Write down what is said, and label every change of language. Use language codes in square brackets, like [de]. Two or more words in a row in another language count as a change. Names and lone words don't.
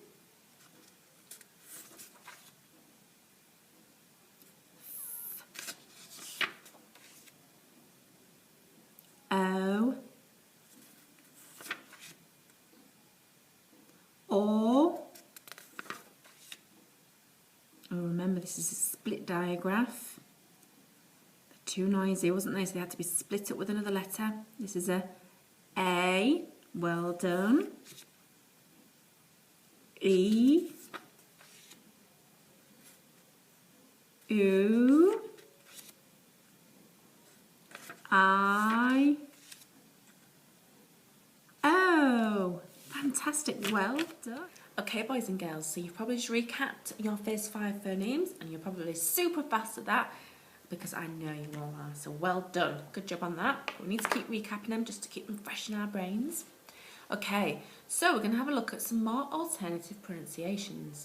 [en] O. O. Oh, remember this is a split digraph. They're too noisy, wasn't they? So they had to be split up with another letter. This is a A. Well done. E. U. I. O. Fantastic. Well done. Okay, boys and girls, so you've probably just recapped your first 5 phonemes and you're probably super fast at that because I know you all are, so well done. Good job on that. We need to keep recapping them just to keep them fresh in our brains. Okay, so we're going to have a look at some more alternative pronunciations.